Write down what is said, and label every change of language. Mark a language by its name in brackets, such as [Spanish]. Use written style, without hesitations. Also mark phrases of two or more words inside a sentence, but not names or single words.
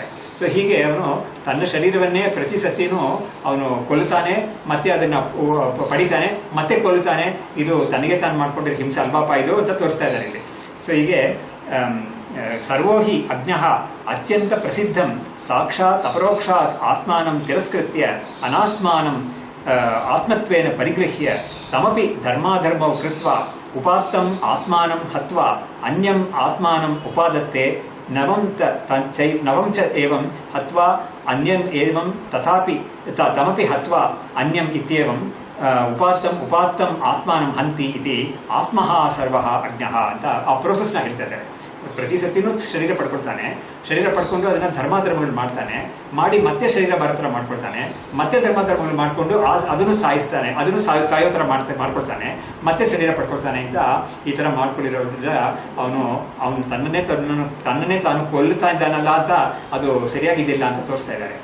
[Kannada] ಸೊ ಹೀಗೆ ಅವನು ತನ್ನ ಶರೀರವನ್ನೇ ಪ್ರತಿ ಸತಿನೂ ಅವನು ಕೊಲ್ಲುತ್ತಾನೆ, ಮತ್ತೆ ಅದನ್ನ ಪಡಿತಾನೆ, ಮತ್ತೆ ಕೊಲ್ಲುತ್ತಾನೆ. ಇದು ತನಗೆ ತಾನು ಮಾಡ್ಕೊಂಡಿರೋ ಹಿಂಸೆ ಅಲ್ಪಾಪ ಇದು ಅಂತ ತೋರಿಸ್ತಾ ಇದ್ದಾರೆ ಇಲ್ಲಿ. ಸೊ ಹೀಗೆ [Sanskrit] ಸರ್ವೋಹಿ ಅಜ್ಞಃ ಅತ್ಯಂತ ಪ್ರಸಿದ್ಧಂ ಸಾಕ್ಷಾತ್ ಅಪರೋಕ್ಷಾತ್ ಆತ್ಮಾನಂ ತಿರಸ್ಕೃತ್ಯ ಅನಾತ್ಮಾನಂ ಆತ್ಮತ್ವೇನ ಪರಿಗೃಹ್ಯ ತಮಪಿ ಧರ್ಮಾಧರ್ಮೌ ಕೃತ್ವ ಉಪಾತ್ತಂ ಆತ್ಮಾನಂ ಹತ್ವ ಅನ್ಯಂ ಆತ್ಮಾನಂ ಉಪಾದತ್ತೆ ನವಂ ಚ ಏವಂ ಹತ್ವಾ ಅನ್ಯಂ ಏವಂ ತಥಾಪಿ ತಮಪಿ ಹತ್ವಾ ಅನ್ಯಂ ಇತ್ಯೇವಂ ಉಪಾತ್ತಂ ಆತ್ಮಾನಂ ಹಂತಿ ಇತಿ ಆತ್ಮಃ ಸರ್ವಃ ಅಜ್ಞಃ [Kannada] ಅಂತ ಆ ಪ್ರೋಸೆಸ್ನ ಹೇಳ್ತಾ. ಪ್ರತಿ ಸತಿನೂ ಶರೀರ ಪಡ್ಕೊಂಡು ಅದನ್ನ ಧರ್ಮಾಧರ್ಮಗಳು ಮಾಡಿ ಮತ್ತೆ ಶರೀರ ಬರೋ ಥರ ಮಾಡ್ಕೊಳ್ತಾನೆ, ಮತ್ತೆ ಧರ್ಮಾಧರ್ಮಗಳು ಮಾಡ್ಕೊಂಡು ಅದನ್ನು ಸಾಯಿಸ್ತಾನೆ, ಅದನ್ನು ಸಾಯೋ ಥರ ಮಾಡ್ಕೊಳ್ತಾನೆ, ಮತ್ತೆ ಶರೀರ ಪಡ್ಕೊಳ್ತಾನೆ ಅಂತ ಈ ತರ ಮಾಡ್ಕೊಂಡಿರೋದ್ರಿಂದ ಅವನು ತನ್ನನ್ನೇ ತಾನು ಕೊಲ್ಲುತ್ತಾ ಇದ್ದಾನಲ್ಲ ಅಂತ ಅದು ಸರಿಯಾಗಿದ್ದಿಲ್ಲ ಅಂತ ತೋರಿಸ್ತಾ ಇದ್ದಾರೆ.